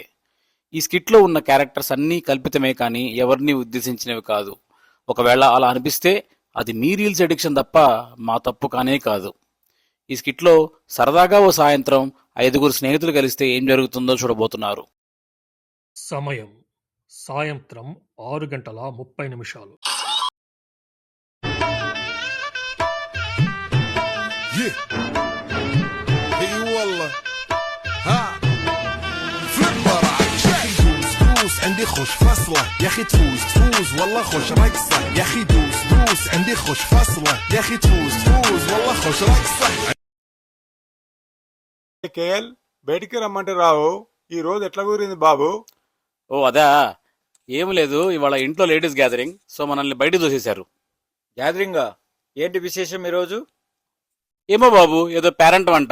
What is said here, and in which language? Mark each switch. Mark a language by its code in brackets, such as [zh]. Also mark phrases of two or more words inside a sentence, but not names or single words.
[te] ఈ స్కిట్లో ఉన్న క్యారెక్టర్స్ అన్నీ కల్పితమే కానీ ఎవరిని ఉద్దేశించినవి కాదు. ఒకవేళ అలా అనిపిస్తే అది మీ [en] reels addiction [te] తప్ప మా తప్పు కానే కాదు. ఈ స్కిట్లో సరదాగా ఓ సాయంత్రం 5 స్నేహితులు కలిస్తే ఏం జరుగుతుందో చూడబోతున్నారు. సమయం సాయంత్రం 6:30. [ar] اي والله ها فليبر دوس دوس عندي خوش فصله يا اخي تفوز تفوز والله خوش رقصه يا اخي دوس دوس عندي خوش فصله يا اخي تفوز تفوز والله خوش رقصه. [te] కేఎల్ బయటికి రమ్మంటే రావు. ఈ రోజు ఎట్లా కుదిరింది బాబు? ఓ అదా, ఏం లేదు, ఇవాళ ఇంట్లో [en] ladies gathering, [te] సో మనల్ని బయట దూసేశారు. గ్యాదరింగా? ఏంటి విశేషం ఈరోజు? ఏమో బాబు, ఏదో పేరెంట్ అంట.